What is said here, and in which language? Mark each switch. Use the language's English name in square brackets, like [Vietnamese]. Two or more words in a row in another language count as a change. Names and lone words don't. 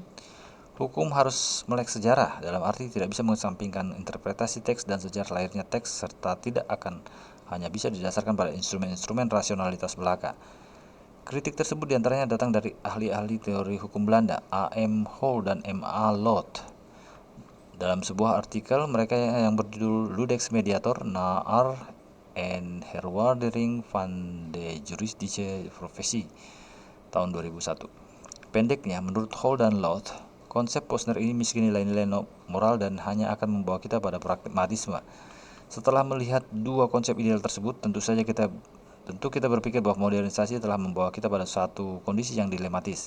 [Indonesian] Hukum harus melek sejarah, dalam arti tidak bisa mengesampingkan interpretasi teks dan sejarah lahirnya teks, serta tidak akan hanya bisa didasarkan pada instrumen-instrumen rasionalitas belaka. Kritik tersebut diantaranya datang dari ahli-ahli teori hukum Belanda, A.M. Hol dan M.A. Lot. Dalam sebuah artikel mereka yang berjudul Ludex Mediator naar en herwaardering van de juridische professie tahun 2001. Pendeknya, menurut Hol dan Lot, konsep Posner ini miskin nilai-nilai moral dan hanya akan membawa kita pada pragmatisme. Setelah melihat dua konsep ideal tersebut, tentu kita berpikir bahwa modernisasi telah membawa kita pada suatu kondisi yang dilematis.